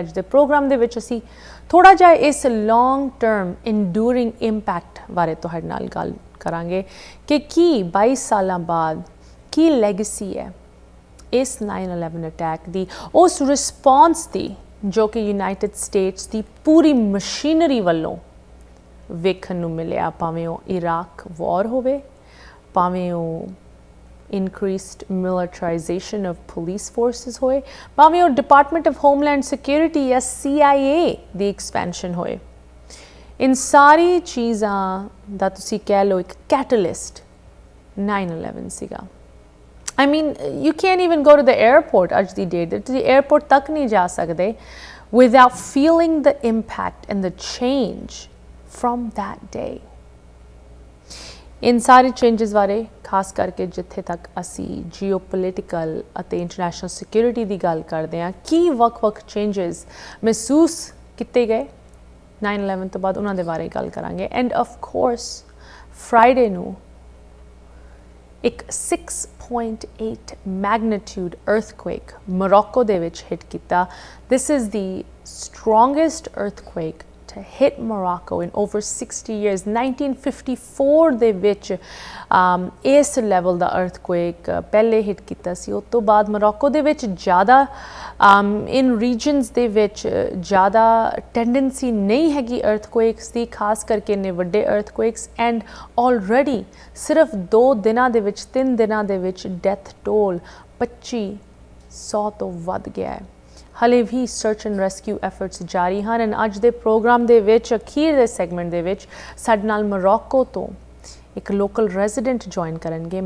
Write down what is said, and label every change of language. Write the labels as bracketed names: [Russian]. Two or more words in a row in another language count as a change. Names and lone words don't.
[Punjabi] ਅੱਜ ਦੇ ਪ੍ਰੋਗਰਾਮ ਦੇ ਵਿੱਚ ਅਸੀਂ ਥੋੜ੍ਹਾ ਜਿਹਾ ਇਸ [English] long term enduring impact [Punjabi] ਬਾਰੇ ਤੁਹਾਡੇ ਨਾਲ ਗੱਲ ਕਰਾਂਗੇ ਕਿ ਕੀ 22 ਸਾਲਾਂ ਬਾਅਦ ਕੀ ਲੈਗੇਸੀ ਹੈ ਇਸ 9/11 ਅਟੈਕ ਦੀ, ਉਸ ਰਿਸਪੌਂਸ ਦੀ ਜੋ ਕਿ ਯੂਨਾਈਟਿਡ ਸਟੇਟਸ ਦੀ ਪੂਰੀ ਮਸ਼ੀਨਰੀ ਵੱਲੋਂ ਵੇਖਣ ਨੂੰ ਮਿਲਿਆ। ਭਾਵੇਂ ਉਹ ਇਰਾਕ ਵਾਰ ਹੋਵੇ, ਭਾਵੇਂ ਉਹ [English] increased militarization of police forces [Punjabi] ਹੋਏ, ਭਾਵੇਂ ਉਹ ਡਿਪਾਰਟਮੈਂਟ ਆਫ ਹੋਮਲੈਂਡ ਸਿਕਿਉਰਿਟੀ ਜਾਂ CIA ਦੀ ਐਕਸਪੈਂਸ਼ਨ ਹੋਏ। ਇਨ ਸਾਰੀ ਚੀਜ਼ਾਂ ਦਾ ਤੁਸੀਂ ਕਹਿ ਲਓ ਇੱਕ ਕੈਟਲਿਸਟ 9/11 ਸੀਗਾ। [English] I mean, you can't even go to the airport [Punjabi] ਅੱਜ ਦੀ ਡੇਟ ਦੇ, ਤੁਸੀਂ 에ਅਰਪੋਰਟ ਤੱਕ ਨਹੀਂ ਜਾ ਸਕਦੇ [English] without feeling the impact and the change from that day। [Punjabi] ਇਨ ਸਾਰੇ ਚੇਂਜਸ ਬਾਰੇ ਖਾਸ ਕਰਕੇ ਜਿੱਥੇ ਤੱਕ ਅਸੀਂ ਜੀਓਪੋਲੀਟੀਕਲ ਅਤੇ [English] international security [Punjabi] ਦੀ ਗੱਲ ਕਰਦੇ ਹਾਂ, ਕੀ ਵੱਖ-ਵੱਖ ਚੇਂਜਸ ਮਹਿਸੂਸ ਕੀਤੇ ਗਏ 9/11 ਤੋਂ ਬਾਅਦ, ਉਹਨਾਂ ਦੇ ਬਾਰੇ ਗੱਲ ਕਰਾਂਗੇ। [English] and of course Friday [Punjabi] ਨੂੰ एक 6.8 [English] magnitude earthquake [Punjabi] Morocco ਦੇ ਵਿੱਚ ਹਿੱਟ ਕੀਤਾ। [English] This is the strongest earthquake to hit Morocco in over 60 years। [Punjabi] 1954 ਦੇ ਵਿੱਚ ਇਸ ਲੈਵਲ ਦਾ earthquake ਪਹਿਲੇ ਹਿੱਟ ਕੀਤਾ ਸੀ। ਉਸ ਤੋਂ ਬਾਅਦ Morocco ਦੇ ਵਿੱਚ ਜ਼ਿਆਦਾ [English] in regions [Punjabi] ਦੇ ਵਿੱਚ ਜ਼ਿਆਦਾ tendency ਨਹੀਂ ਹੈਗੀ earthquakes ਦੀ, ਖਾਸ ਕਰਕੇ ਇੰਨੇ ਵੱਡੇ earthquakes, [English] and already [Punjabi] ਸਿਰਫ 2 ਦਿਨਾਂ ਦੇ ਵਿੱਚ 3 ਦਿਨਾਂ ਦੇ ਵਿੱਚ [English] death toll [Punjabi] 2500 ਤੋਂ ਵੱਧ ਗਿਆ ਹੈ। ਹਲੇ ਵੀ [English] search and rescue efforts [Punjabi] ਜਾਰੀ ਹਨ। ਐਂਡ ਅੱਜ ਦੇ ਪ੍ਰੋਗਰਾਮ ਦੇ ਵਿੱਚ ਅਖੀਰ ਦੇ ਸੈਗਮੈਂਟ ਦੇ ਵਿੱਚ ਸਾਡੇ ਨਾਲ ਮੋਰੋਕੋ ਤੋਂ ਇੱਕ [English] local resident [Punjabi] ਜੁਆਇਨ ਕਰਨਗੇ।